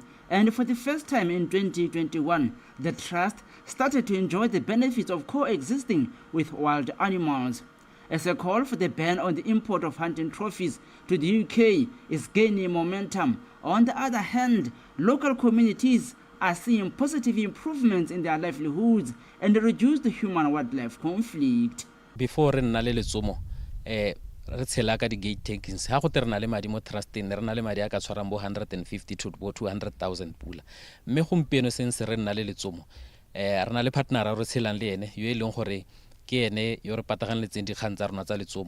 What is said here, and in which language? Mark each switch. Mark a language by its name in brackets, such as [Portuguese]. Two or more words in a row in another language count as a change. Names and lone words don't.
[English] And for the first time in 2021, the trust started to enjoy the benefits of coexisting with wild animals. As a call for the ban on the import of hunting trophies to the UK is gaining momentum, on the other hand, local communities are seeing positive improvements in their livelihoods and reduced human-wildlife conflict. [Tswana] Before re nna le letsomo, re tshela ka di- [English] gate takings. [Tswana] Ha go terna le madi mo trusting, re na le madi a ka tshwarang bo 150 to bo 200,000 pula. Mme gompieno sense re nna le letsomo, re na le partner re tshelang le ene yo e leng gore ke ene yo re pataganeletseng dikgang tsa rona tsa letsomo.